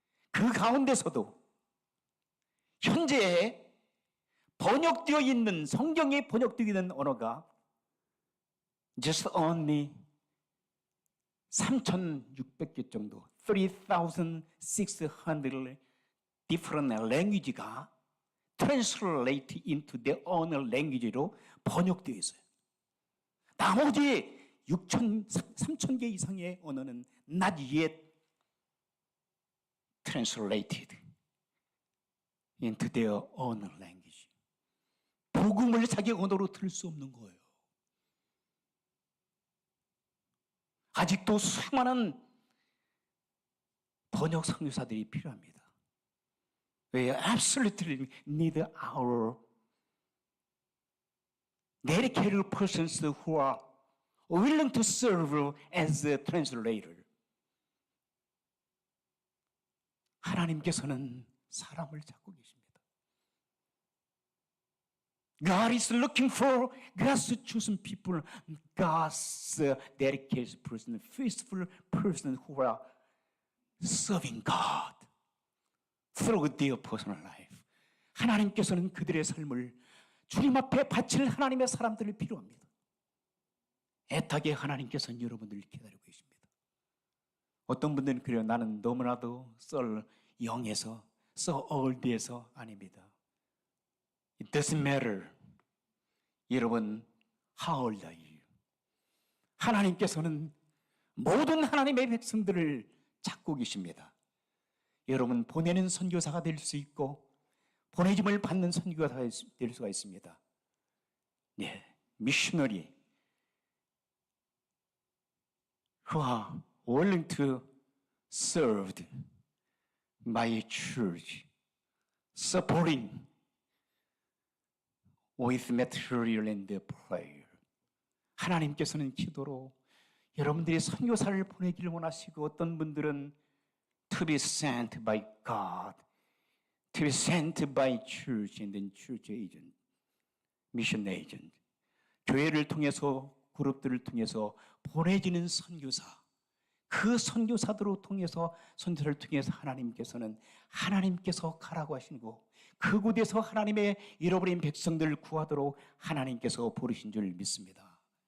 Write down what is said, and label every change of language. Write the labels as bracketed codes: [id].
[ko] 그 가운데서도 현재 번역되어 있는, 성경에 번역되어 있는 언어가 [en] just only [ko] 3,600개 정도, 3,600 [en] different language [ko] 가 [en] translate into their own language [ko] 로 번역되어 있어요. 나머지 3,000개 이상의 언어는 [en] not yet translated into their own language. [ko] 복음을 자기 언어로 들을 수 없는 거예요. 아직도 수많은 번역 선교사들이 필요합니다. [en] We absolutely need our dedicated persons who are willing to serve as a translator. [ko] 하나님께서는 사람을 찾고 계십니다. [en] God is looking for God's chosen people, God's dedicated person, faithful person who are serving God through their personal life. [ko] 하나님께서는 그들의 삶을 주님 앞에 바칠 하나님의 사람들이 필요합니다. 애타게 하나님께서는 여러분들을 기다리고 계십니다. 어떤 분들은 그래요. 나는 너무나도 썰 영에서, 써 올드에서 아닙니다. [en] It doesn't matter. [ko] 여러분, [en] how old are you? [ko] 하나님께서는 모든 하나님의 백성들을 찾고 계십니다. 여러분, 보내는 선교사가 될 수 있고 보내짐을 받는 선교사가 될 수가 있습니다. [en] 네, 미셔너리 who are willing to serve my church, supporting with material and prayer. [ko] 하나님께서는 기도로 여러분들이 선교사를 보내기를 원하시고 어떤 분들은 [en] to be sent by God, to be sent by church and then church agent, mission agent. [ko] 교회를 통해서 그룹들을 통해서 보내지는 선교사, 그 선교사들을 통해서 선교사를 통해서 하나님께서 가라고 하시고 그곳에서 하나님의 잃어버린 백성들을 구하도록 하나님께서 부르신 줄 믿습니다.